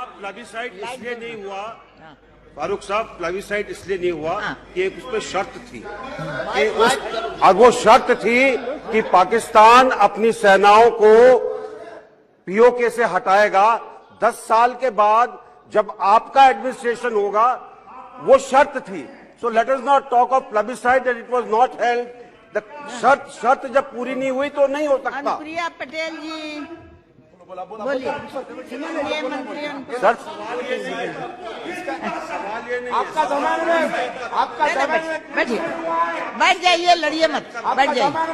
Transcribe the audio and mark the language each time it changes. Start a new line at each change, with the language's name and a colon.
Hindi: Plebiscite इसलिए नहीं हुआ फारूक साहब, प्लेबिसाइड इसलिए नहीं हुआ कि एक उसमें शर्त थी कि वो शर्त थी कि पाकिस्तान अपनी सेनाओं को पीओके से हटाएगा 10 साल के बाद जब आपका एडमिनिस्ट्रेशन होगा. वो शर्त थी.
English: So let us not talk of plebiscite that it was not held.
Hindi: The शर्त जब पूरी नहीं हुई तो नहीं हो सकता. अनुप्रिया पटेल जी बोलिए. सर आपका जमाने में, आपका जमाने में बैठिए, बैठ जाइए, लड़िए मत, बैठ जाइए,